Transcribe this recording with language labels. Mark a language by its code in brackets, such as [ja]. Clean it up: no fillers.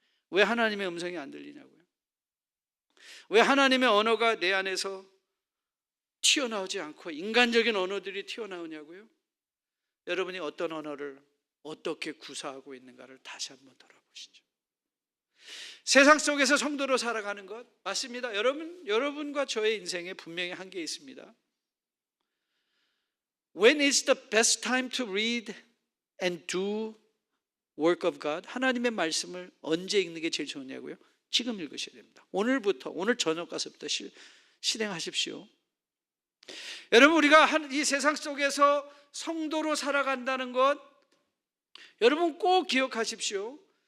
[ko] 왜 하나님의 음성이 안 들리냐고요? 왜 하나님의 언어가 내 안에서 튀어나오지 않고 인간적인 언어들이 튀어나오냐고요? 여러분이 어떤 언어를 어떻게 구사하고 있는가를 다시 한번 돌아보시죠. 세상 속에서 성도로 살아가는 것 맞습니다. 여러분과 저의 인생에 분명히 한계 있습니다. [en] When is the best time to read and do work of God? [ko] 하나님의 말씀을 언제 읽는 게 제일 좋냐고요? 지금 읽으셔야 됩니다. 오늘부터 오늘 저녁 가서부터 실행하십시오. 여러분 우리가 이 세상 속에서 성도로 살아간다는 것 여러분 꼭 기억하십시오.